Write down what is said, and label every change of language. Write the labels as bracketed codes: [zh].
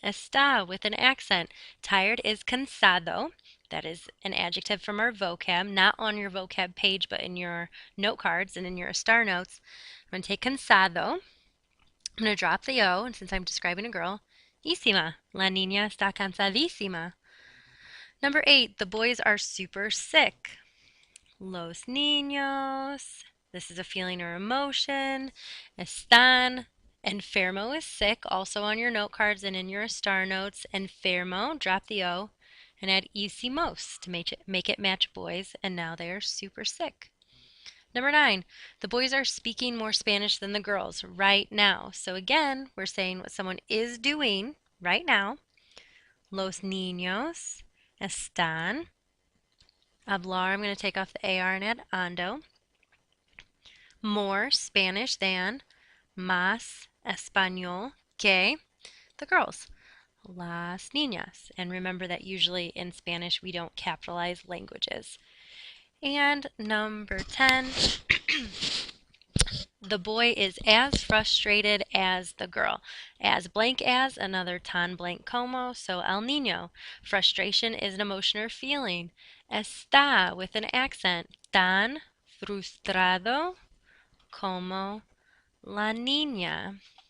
[en] Está with an accent. Tired is cansado. That is an adjective from our vocab, not on your vocab page, but in your note cards and in your star notes. I'm going to take cansado. I'm going to drop the O, and since I'm describing a girl, ísima. [es] La niña está cansadísima. [en] Number 8, the boys are super sick. [es] Los niños. [en] This is a feeling or emotion. [es] Están. [en] Enfermo is sick, also on your note cards and in your star notes. Enfermo, drop the O, and add hicimos to make it match boys, and now they are super sick. Number 9, the boys are speaking more Spanish than the girls right now. So again, we're saying what someone is doing right now. [es] Los niños están. [en] Hablar, I'm going to take off the AR and add ando. More Spanish than. [es] Más español que [en] the girls. [es] Las niñas. [en] And remember that usually in Spanish we don't capitalize languages. And number 10, the boy is as frustrated as the girl. As blank as, another [es] tan blank como, so el niño. [en] Frustration is an emotion or feeling. Está with an accent. [es] Tan frustrado como la niña.